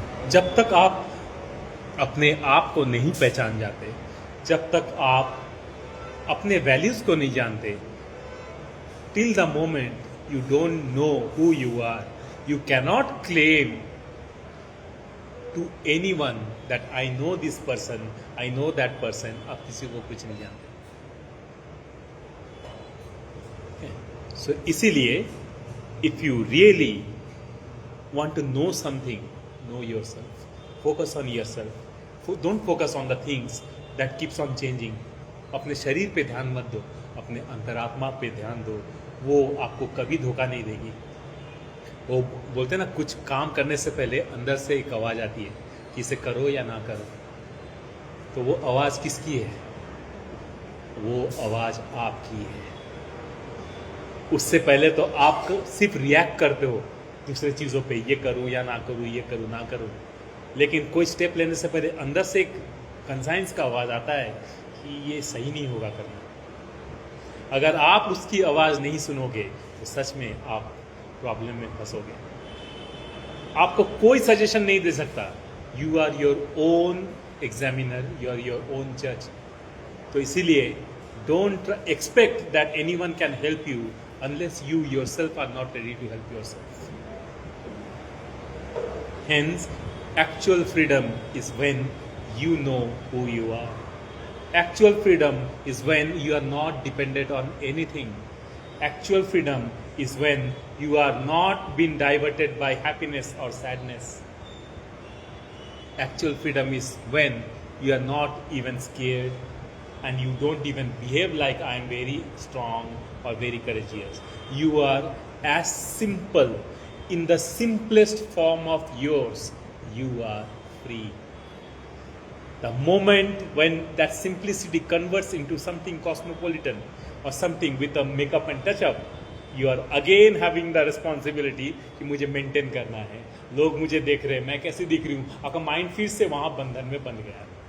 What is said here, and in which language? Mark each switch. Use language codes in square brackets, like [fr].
[hi] जब तक आप अपने आप को नहीं पहचान जाते, जब तक आप अपने वैल्यूज को नहीं जानते, [en] Till the moment you don't know who you are, you cannot claim to anyone that I know this person, I know that person. [hi] आप किसी को कुछ नहीं जानते। [en] So इसीलिए if you really want to know something, know yourself. Focus on yourself. Don't focus on the things that keeps on changing. [hi] अपने शरीर पे ध्यान मत दो, अपने अंतरात्मा पे ध्यान दो। वो आपको कभी धोखा नहीं देगी। वो बोलते हैं ना, कुछ काम करने से पहले अंदर से एक आवाज़ आती है कि इसे करो या ना करो। तो वो आवाज़ किसकी है? वो आवाज़ आपकी है। उससे पहले तो आप सिर्फ रिएक्ट करते हो दूसरे चीज़ों पे, ये करूँ या ना करूँ, ये करूँ ना करूँ। लेकिन कोई स्टेप लेने से पहले अंदर से एक कंसाइंस का आवाज़ आता है कि ये सही नहीं होगा करना। अगर आप उसकी आवाज़ नहीं सुनोगे तो सच में आप प्रॉब्लम में फंसोगे। आपको कोई सजेशन नहीं दे सकता। [en] You are your own examiner, you are your own जज। तो इसीलिए don't expect that anyone can help you unless you yourself are not ready to help yourself. Hence, actual freedom is when you know who you are. Actual freedom is when you are not dependent on anything. Actual freedom is when you are not being diverted by happiness or sadness. Actual freedom is when you are not even scared and you don't even behave like I am very strong or very courageous. You are as simple, in the simplest form of yours, you are free. The moment when that simplicity converts into something cosmopolitan or something with a makeup and touch up, you are again having the responsibility [hi] कि मुझे maintain करना है, लोग मुझे देख रहे हैं, मैं कैसे दिख रही हूँ, आपका माइंड फिर से वहां बंधन में बंध गया.